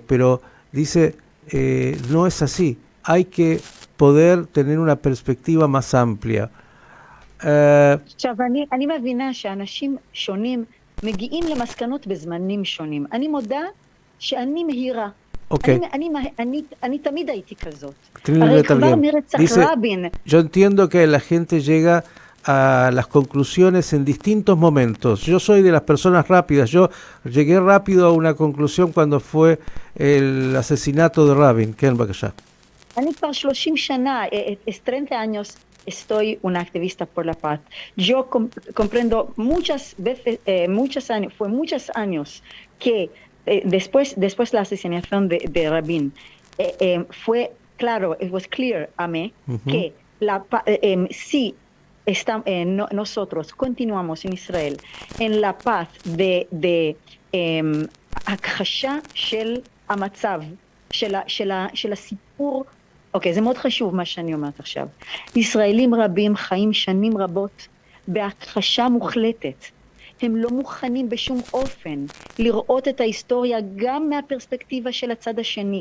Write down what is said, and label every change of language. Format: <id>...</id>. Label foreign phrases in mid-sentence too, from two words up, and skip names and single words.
<es>Pero dice, no es así, hay que poder tener una perspectiva más amplia.</es> <he>עכשיו, אני מבינה שאנשים שונים מגיעים למסקנות בזמנים שונים. אני מודה שאני מהירה. Okay. אני תמיד הייתי כזאת. הרי כבר מרצח רבין.</he> <es>Yo entiendo que la gente llega a las conclusiones en distintos momentos. Yo soy de las personas rápidas. Yo llegué rápido a una conclusión cuando fue el asesinato de Rabin. ¿Qué es</es> <he>אני כבר 30 שנה,</he> <es>30 años, estoy una activista por la paz. Yo comprendo muchos años que después la asesinación de Rabin, fue claro,</es> <en>it was clear</en> <es>a mí, que si nosotros continuamos en Israel en la paz de</es> <he>הכחשה של המצב, של הסיפור. אוקיי, זה מאוד חשוב מה שאני אומרת עכשיו. ישראלים רבים חיים שנים רבות בהכחשה מוחלטת. הם לא מוכנים בשום אופן לראות את ההיסטוריה גם מהפרספקטיבה של הצד השני.</he>